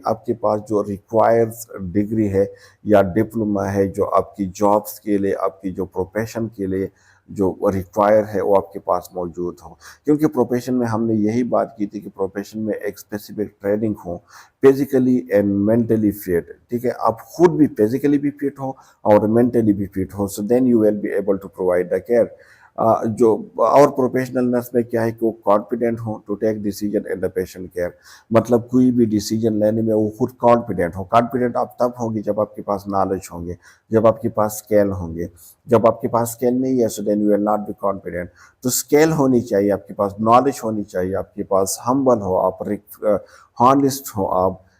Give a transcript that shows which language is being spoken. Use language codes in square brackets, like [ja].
[ur] آپ کے پاس جو ریکوائرز ڈگری ہے یا ڈپلوما ہے جو آپ کی جابس کے لیے، آپ کی جو پروفیشن کے لیے جو ریکوائر ہے وہ آپ کے پاس موجود ہو. کیونکہ پروفیشن میں ہم نے یہی بات کی تھی کہ پروفیشن میں ایک specific training ہو، [en] Physically and mentally fit. [ur] ٹھیک ہے، آپ خود بھی فزیکلی بھی فٹ ہو اور مینٹلی بھی fit ہو. [en] So then you will be able to provide the care. [ur] جو اور پروفیشنل نرس میں کیا ہے کہ وہ کانفیڈنٹ ہوں [en] To take decision in the patient care. [ur] مطلب کوئی بھی ڈیسیجن لینے میں وہ خود کانفیڈنٹ ہو. کانفیڈنٹ آپ تب ہوں گے جب آپ کے پاس نالج ہوں گے، جب آپ کے پاس اسکیل ہوں گے. جب آپ کے پاس اسکیل نہیں ہے [en] So then you will not be confident. [ur] تو اسکیل ہونی چاہیے آپ کے پاس، نالج ہونی چاہیے آپ کے پاس، ہمبل ہو آپ، ہانسٹ ہو آپ،